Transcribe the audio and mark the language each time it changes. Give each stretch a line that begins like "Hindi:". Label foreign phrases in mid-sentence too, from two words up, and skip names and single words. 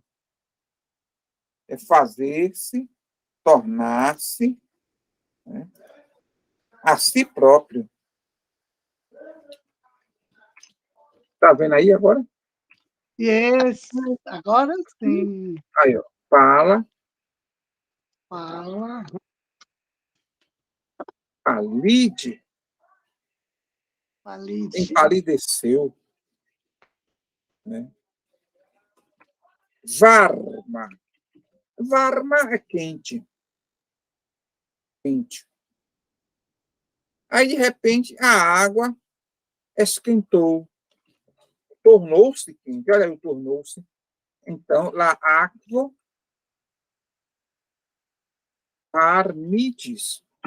Portuguese: É fazer-se, tornar-se, né, a si próprio. Está vendo aí agora? Yes. Agora sim. Aí, ó. Fala. Fala. Palide. Palide. Empalideceu. Né? Varma. Varma é quente. Quente. Aí, de repente, a água esquentou. Tornou-se quente. Olha aí, tornou-se. Então, lá,
Esperanto: aquo varmites.